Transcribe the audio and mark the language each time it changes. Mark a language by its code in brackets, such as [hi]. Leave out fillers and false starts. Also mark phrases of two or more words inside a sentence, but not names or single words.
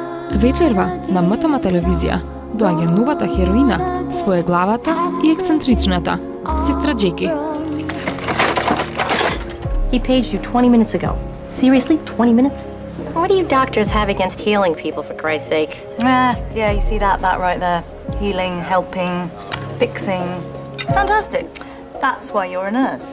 [mk] Вечерва на МТМ телевизија доаѓа новата хероина, своеглавата и ексцентричната, сестра Джеки. [en] He paged you 20 minutes ago. Seriously, 20 minutes? What do you doctors have against healing people, for Christ's sake? Yeah, you see that right there. Healing, helping, fixing. Fantastic. That's why you're a nurse.